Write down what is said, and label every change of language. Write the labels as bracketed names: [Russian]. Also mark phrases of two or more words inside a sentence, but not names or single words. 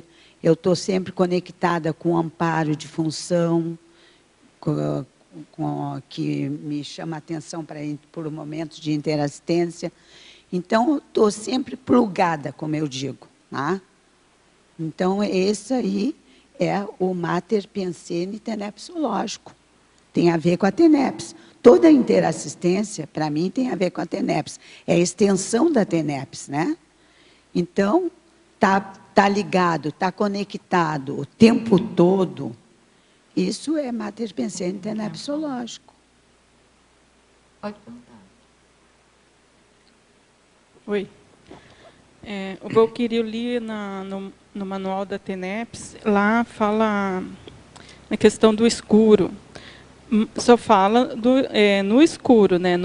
[Portuguese] Eu estou sempre conectada com o amparo de função, que me chama a atenção por momentos de interassistência. Então, eu estou sempre plugada, como eu digo. Tá? Então, esse aí é o mater pensene tenepsológico. Tem a ver com a TENEPS. Toda a interassistência, para mim, tem a ver com a TENEPS. É a extensão da TENEPS, né? Então, tá ligado, está conectado o tempo todo. Isso é mater pensene tenepsológico. Pode perguntar. Oi. O Valquíria, eu li no manual da TENEPS, lá fala na questão do escuro. Só fala no escuro, né?